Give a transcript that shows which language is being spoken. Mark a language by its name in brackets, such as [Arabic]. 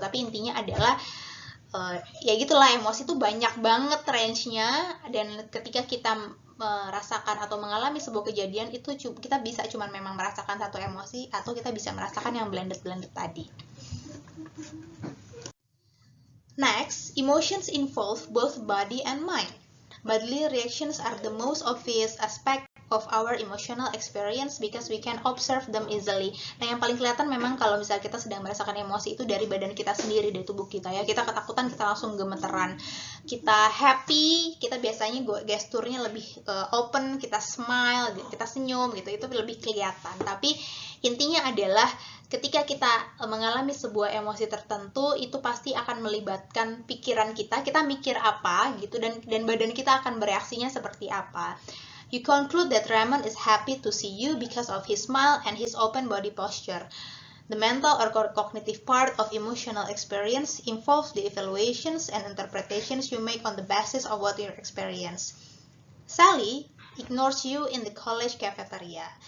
[Indonesian] Tapi intinya adalah ya gitulah, emosi itu banyak banget range-nya, dan ketika kita merasakan atau mengalami sebuah kejadian itu kita bisa cuma memang merasakan satu emosi, atau kita bisa merasakan yang blended tadi. [English] Next, emotions involve both body and mind. Bodily reactions are the most obvious aspect of our emotional experience because we can observe them easily. [Indonesian] Nah, yang paling kelihatan memang kalau misalnya kita sedang merasakan emosi itu dari badan kita sendiri, dari tubuh kita ya. Kita ketakutan, kita langsung gemeteran. Kita happy, kita biasanya gesturnya lebih open, kita smile, kita senyum gitu. Itu lebih kelihatan. Tapi intinya adalah ketika kita mengalami sebuah emosi tertentu, itu pasti akan melibatkan pikiran kita mikir apa gitu, dan badan kita akan bereaksinya seperti apa. [English] You conclude that Raymond is happy to see you because of his smile and his open body posture. The mental or cognitive part of emotional experience involves the evaluations and interpretations you make on the basis of what you experience. Sally ignores you in the college cafeteria.